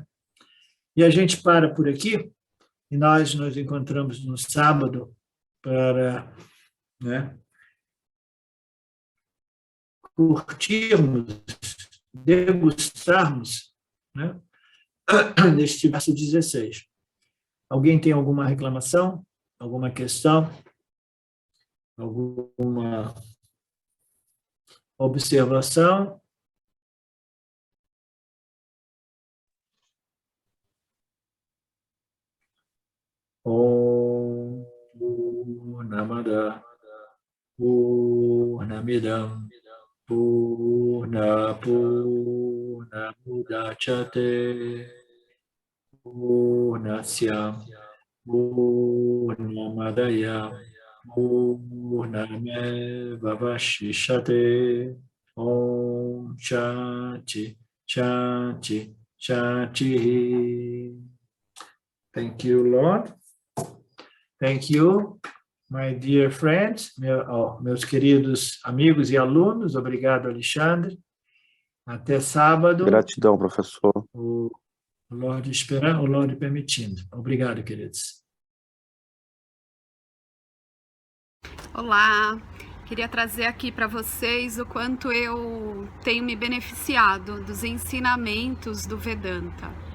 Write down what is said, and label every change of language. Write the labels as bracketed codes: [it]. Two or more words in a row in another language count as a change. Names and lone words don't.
[pt] E a gente para por aqui, e nós nos encontramos no sábado para, né, curtirmos, degustarmos, né, neste verso 16. Alguém tem alguma reclamação? Alguma questão? Alguma observação? [sa] Om Purnamada Purnamidam Purnamudachyate Purnasya Purnamadaya Purnamevavashishate. Om Shanti Shanti Shanti. [en] Thank you, Lord. Thank you, my dear friends, [pt] meus queridos amigos e alunos. Obrigado, Alexandre. Até sábado. Gratidão, professor. O Lorde esperando, o Lorde permitindo. Obrigado, queridos. Olá, queria trazer aqui para vocês o quanto eu tenho me beneficiado dos ensinamentos do Vedanta.